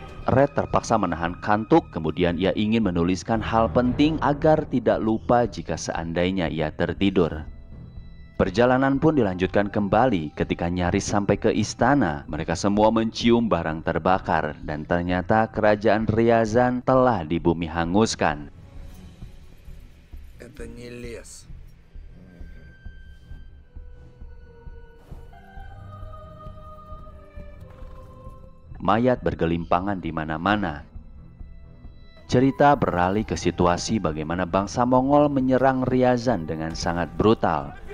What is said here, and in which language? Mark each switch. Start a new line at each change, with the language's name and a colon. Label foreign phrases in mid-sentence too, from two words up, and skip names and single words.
Indonesian: Red terpaksa menahan kantuk, kemudian ia ingin menuliskan hal penting agar tidak lupa jika seandainya ia tertidur. Perjalanan pun dilanjutkan kembali. Ketika nyaris sampai ke istana, mereka semua mencium barang terbakar dan ternyata kerajaan Ryazan telah dibumi hanguskan.
Russian: Это не лес.
Indonesian: Mayat bergelimpangan di mana-mana. Cerita beralih ke situasi bagaimana bangsa Mongol menyerang Ryazan dengan sangat brutal.